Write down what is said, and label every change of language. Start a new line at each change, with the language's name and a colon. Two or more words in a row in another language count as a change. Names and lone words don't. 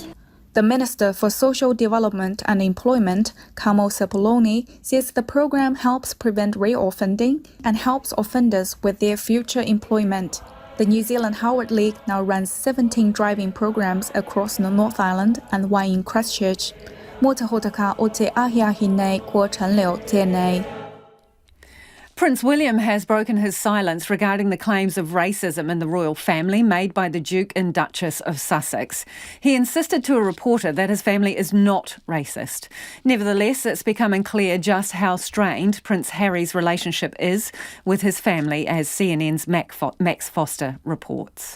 English: The Minister for Social Development and Employment, Kamal Sepuloni, says the program helps prevent reoffending and helps offenders with their future employment. The New Zealand Howard League now runs 17 driving programs across the North Island and one in Christchurch.
Māori: Motahotaka o te ahiahi nei ko Chanleo tēnei.
English: Prince William has broken his silence regarding the claims of racism in the royal family made by the Duke and Duchess of Sussex. He insisted to a reporter that his family is not racist. Nevertheless, it's becoming clear just how strained Prince Harry's relationship is with his family, as CNN's Max Foster reports.